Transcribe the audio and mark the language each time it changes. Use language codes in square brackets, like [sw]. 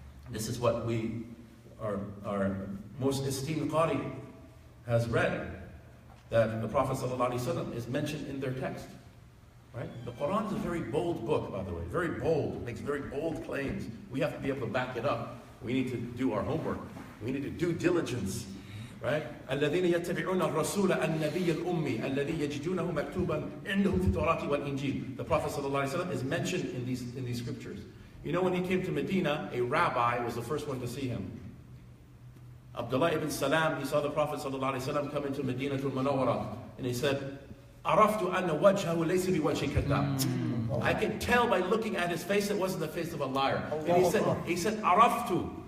[en] This is what our most esteemed Qari has read, that the Prophet ﷺ is mentioned in their text. Right? The Quran is a very bold book, by the way, very bold. It makes very bold claims. We have to be able to back it up. We need to do our homework. We need to do diligence. Right? [ar] الذين يتبعون الرسول النبي الأمي الذي يجدونه مكتوبا عندهم في التوراة والإنجيل. The Prophet ﷺ is mentioned in these scriptures. [en] You know, when he came to Medina, a rabbi was the first one to see him. Abdullah ibn Salam, he saw the Prophet ﷺ come into Medina to Munawwara, and he said, [ar] عرفت أن وجهه ليس بوجه كذاب. [en] I could tell by looking at his face it wasn't the face of a liar. And he said, [ar] عرفت.